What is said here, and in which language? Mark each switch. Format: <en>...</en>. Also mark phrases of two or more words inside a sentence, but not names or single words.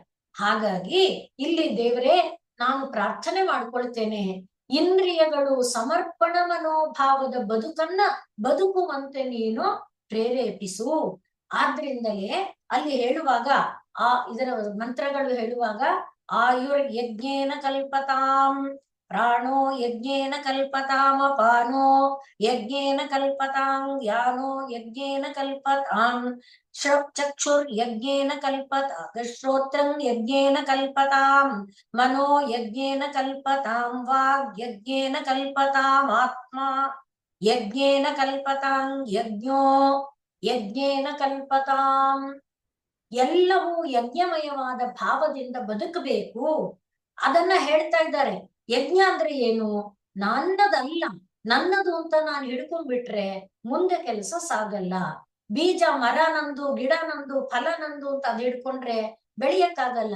<kn>ಹಾಗಾಗಿ ಇಲ್ಲಿ ದೇವರೇ ನಾನು ಪ್ರಾರ್ಥನೆ ಮಾಡ್ಕೊಳ್ತೇನೆ, ಇಂದ್ರಿಯಗಳು ಸಮರ್ಪಣ ಮನೋಭಾವದ ಬದುಕುವಂತೆ ನೀನು ಪ್ರೇರೇಪಿಸು. ಆದ್ರಿಂದಲೇ ಅಲ್ಲಿ ಹೇಳುವಾಗ ಇದರ ಮಂತ್ರಗಳು ಹೇಳುವಾಗ</kn> <sa>आयुर् यज्ञेन कल्पतां, प्राणो यज्ञेन कल्पतां, अपानो यज्ञेन कल्पतां, यानो यज्ञेन कल्पतां, चक्षुर् यज्ञेन कल्पतां, श्रोत्रं यज्ञेन कल्पतां, मनो यज्ञेन कल्पतां, वाग् यज्ञेन कल्पतां, आत्म यज्ञेन कल्पतां, यज्ञो यज्ञेन कल्पतां.</sa> <kn>ಎಲ್ಲವೂ ಯಜ್ಞಮಯವಾದ ಭಾವದಿಂದ ಬದುಕಬೇಕು. ಅದನ್ನ ಹೇಳ್ತಾ ಇದ್ದಾರೆ. ಯಜ್ಞ ಅಂದ್ರೆ ಏನು? ನನ್ನದಲ್ಲ, ನನ್ನದು ಅಂತ ನಾನು ಹಿಡ್ಕೊಂಡ್ಬಿಟ್ರೆ ಮುಂದೆ ಕೆಲಸ ಸಾಗಲ್ಲ. ಬೀಜ ಮರ ನಂದು, ಗಿಡ ನಂದು, ಫಲ ನಂದು ಅಂತ ಅದ್ ಹಿಡ್ಕೊಂಡ್ರೆ ಬೆಳೆಯಕ್ಕಾಗಲ್ಲ.</kn>